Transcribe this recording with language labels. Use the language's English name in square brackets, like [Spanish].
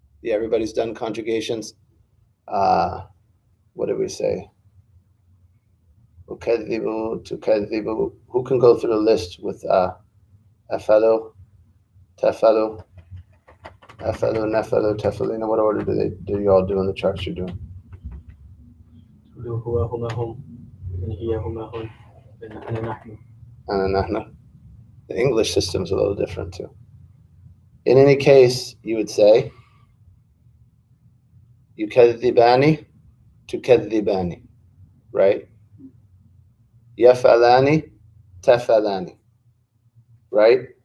[English] Yeah, everybody's done conjugations. What did we say? Ukadhibu, tukadhibu. Who can go through the list with afalu, tafalu, afalu, nafalu, tafalina? What order do you all do in the charts you're doing? [Arabic] هو هما هم هي هما هن أنا نحن. Nahna. [English] The English system's a little different too. In any case, you would say yukadhibani, tukadhibani, right? Yafalani, tafalani, right?